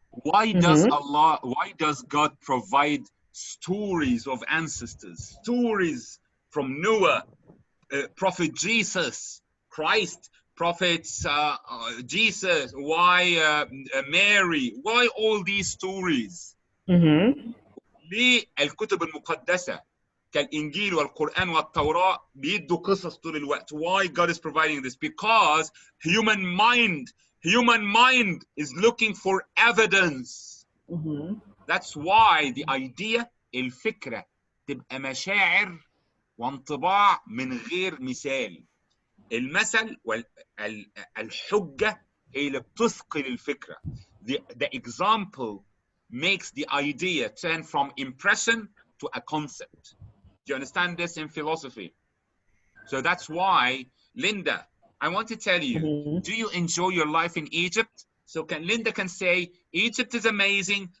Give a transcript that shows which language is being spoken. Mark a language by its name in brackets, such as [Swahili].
[English] Why does God provide stories of ancestors, stories from Noah, Prophet Jesus, Christ, prophets, Jesus, why Mary, why all these stories? [Arabic] ليه الكتب المقدسة كالإنجيل والقرآن والتوراة بيدوا قصص طول الوقت? [English] Why God is providing this? Because human mind is looking for evidence. That's why the idea, [Arabic] الفكرة تبقى مشاعر وانطباع من غير مثال. المثل والحجة هي اللي بتثقل الفكرة. [English] The example makes the idea turn from impression to a concept. Do you understand this in philosophy? So that's why, Linda, I want to tell you, do you enjoy your life in Egypt? So Linda can say, Egypt is amazing.